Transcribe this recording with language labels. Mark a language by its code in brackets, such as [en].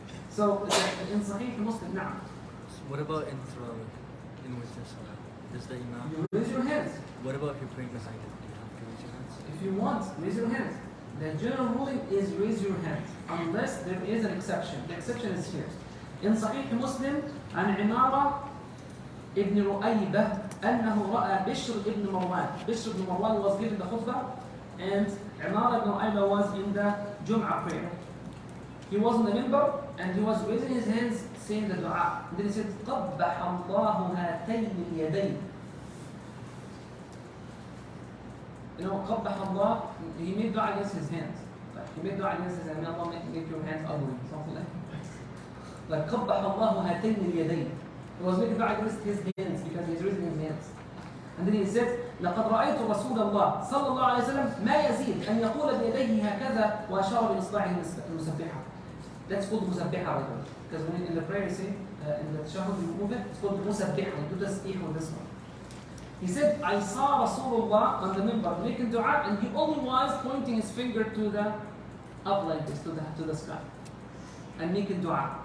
[en] So in Sahih Muslim, now. What about in witness salah? Does the imam? You raise your hands. What about if you're praying behind him? Do you have to raise your hands? If you want, raise your hands. The general ruling is raise your hands, unless there is an exception. The exception is here. In Sahih Muslim, [ar] عن عمارة ابن رؤيبة أنه رأى بشر ابن مروان. [en] Bishr ibn Marwan was giving the khutbah, and Imara ibn Ru'ayba was in the Jum'ah prayer. He was on the minbar, and he was raising his hands, saying the dua. And then he said, [ar] قَبَّحَ اللَّهُ هَاتَيْنِ الْيَدَيْنِ. [en] You know, [ar] قَبَّحَ اللَّهُ, [en] he made dua against his hands. Like, he made dua against his hands, may Allah make your hands ugly, something like that. Like, [ar] قَبَّحَ اللَّهُ هَاتَيْنِ الْيَدَيْنِ. [en] He was making dua against his hands, because he's raising his hands. And then he said, [ar] لقد رأيت رسول الله صلى الله عليه وسلم ما يزيد أن يقول بيديه هكذا وأشار بإصبعه المسبحة. [en] That's called مسبحة right now. Because when in the prayer you say, in the tashahhud you move it, it's called مسبحة. You do tasbih with this one. He said, I saw Rasulullah on the minbar making dua, and he only was pointing his finger to the up like this, to the sky, and making dua.